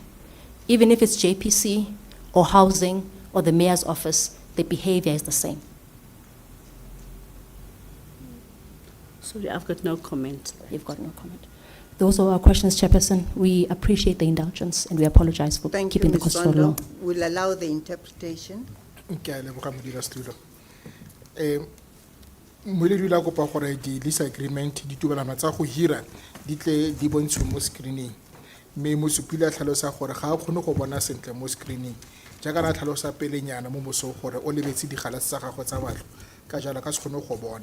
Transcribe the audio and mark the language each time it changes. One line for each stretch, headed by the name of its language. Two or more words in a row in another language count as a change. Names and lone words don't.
English: Even if it's JPC or housing or the mayor's office, the behavior is the same. Sorry, I've got no comment. You've got no comment. Those are our questions, Chairperson. We appreciate the indulgence and we apologize for Thank you, keeping the Ms. court so long. Zondo. We'll allow the interpretation.
Tswana: Ke a leboga modulasetulo. moeledi la kopa gore di-
English: lease agreement
Tswana: ditumelano tsa go hira di tle di bontshiwe mo screening, mme mosupile a tlhalosa gore ga a kgone go bona sentle mo screening jaaka na tlhalosa pelenyana mo mosong gore o lebetse digalase tsa gagwe tsa batlo ka jalo ka se kgone go bona.